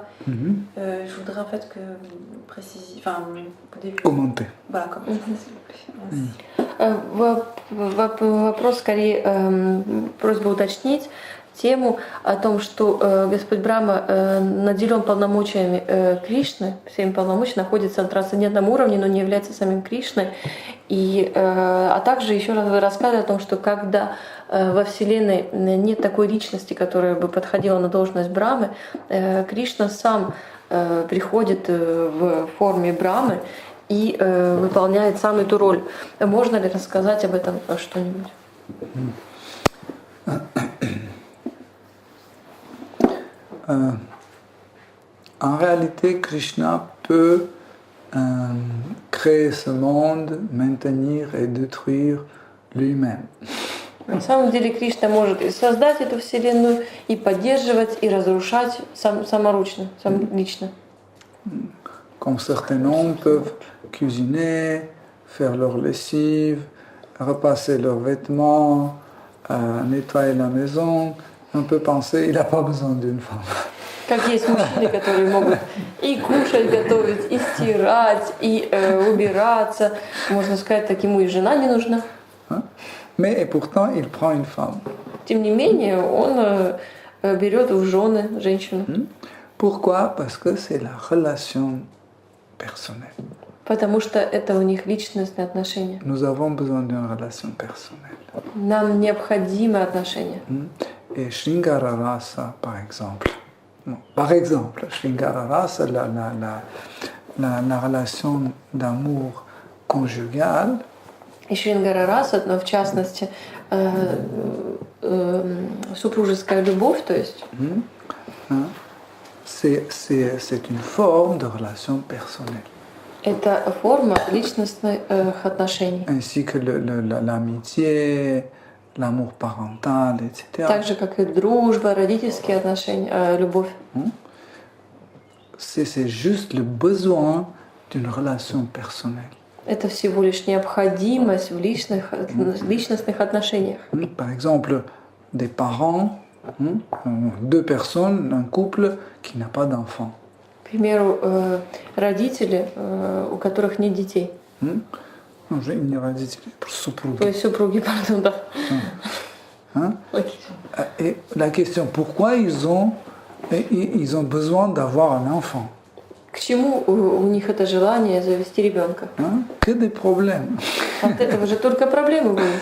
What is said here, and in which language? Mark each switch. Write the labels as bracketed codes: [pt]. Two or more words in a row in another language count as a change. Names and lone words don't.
[fr] Je voudrais en fait que vous précisiez, enfin au début. Commenter. Voilà, commenter, s'il vous plaît. [ru] Вопрос скорее, просьба уточнить тему о том, что Господь Брахма наделен полномочиями Кришны, всеми полномочиями, находится на трансцендентном уровне, но не является самим Кришной. А также еще раз вы рассказывали о том, что когда во Вселенной нет такой личности, которая бы подходила на должность Брамы, Кришна сам приходит в форме Брамы и выполняет сам эту роль. Можно ли рассказать об этом что-нибудь? [fr] En réalité, Krishna peut créer ce monde, maintenir et détruire lui-même. [ru] На самом деле Кришна может и создать эту вселенную, и поддерживать, и разрушать саморучно, лично. [fr] Comme certains hommes peuvent cuisiner, faire leur lessive, repasser leurs vêtements, nettoyer la maison, on peut penser qu'il n'a pas besoin d'une femme. [ru] Как есть мужчины, которые могут и кушать, готовить, и стирать, и убираться. Можно сказать, так ему и жена не нужна. [fr] Mais et pourtant, il prend une femme. [ru] Тем не менее, он берет в жены женщину. Pourquoi? [fr] Parce que c'est la relation personnelle. [ru] Потому что это у них личностные отношения. [fr] Nous avons besoin d'une relation personnelle. [ru] Нам необходимы отношения. [fr] Et Shringara Rasa, par exemple. Par exemple, Shringara Rasa, la relation d'amour conjugal, [ru] И Шрингара Раса, но в частности, супружеская любовь, то есть, [fr] c'est une forme de relation personnelle. [ru] это форма личностных отношений. [fr] Ainsi que l'amitié, l'amour parental, etc. [ru] Так же, как и дружба, родительские отношения, любовь. [fr] C'est juste le besoin d'une relation personnelle. [ru] Это всего лишь необходимость в личностных отношениях. [fr] Par exemple, des parents, deux personnes, un couple qui n'a pas d'enfant. [ru] К примеру, родители, у которых нет детей. [fr] Non, j'ai une [ru] родители, супруги. То есть супруги, [fr] pardon, да. Et la question, pourquoi ils ont besoin d'avoir un enfant? [ru] К чему у них это желание завести ребенка? [fr] Que des problèmes. [ru] От этого же только проблемы будут.